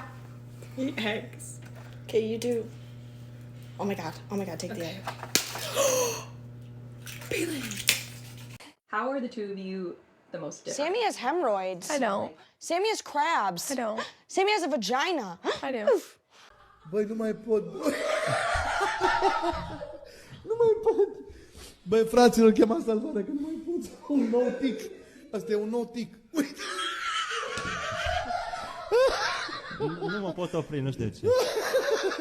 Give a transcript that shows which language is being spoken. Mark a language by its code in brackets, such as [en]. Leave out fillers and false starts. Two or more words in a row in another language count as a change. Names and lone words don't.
[en] Eat eggs. Okay, you do. Oh my god, take the egg. How are the two of you the most different? Sammy has hemorrhoids. I don't. Sammy has crabs. I don't. Sammy has a vagina. I do. [ro] Băi, nu mai pot. Nu mai pot. Băi, fraților, chema salvarea că nu mai pot. Un nou tic. Asta e un nou tic. Uite. Nu mă pot opri, nu știu de ce.